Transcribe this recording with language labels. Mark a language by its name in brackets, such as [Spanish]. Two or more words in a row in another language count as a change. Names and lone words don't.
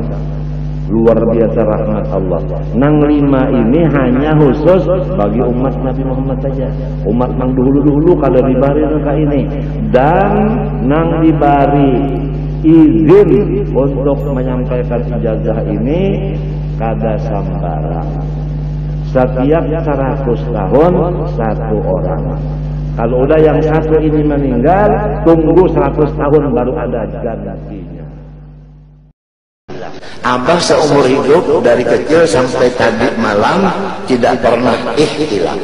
[Indonesian] Luar biasa rahmat Allah. Nang 5 ini hanya khusus bagi umat Nabi Muhammad saja. Umat nang dulu-dulu [Banjar] kada dibari [Indonesian] ke ini. Dan nang dibari izin untuk menyampaikan ijazah ini [Banjar] kada sambarang. [Indonesian] Setiap 100 tahun 1 orang. Kalau udah yang 1 ini meninggal, tunggu 100 tahun baru ada gantinya. Abah seumur hidup dari kecil sampai tadi malam tidak pernah ihtilam.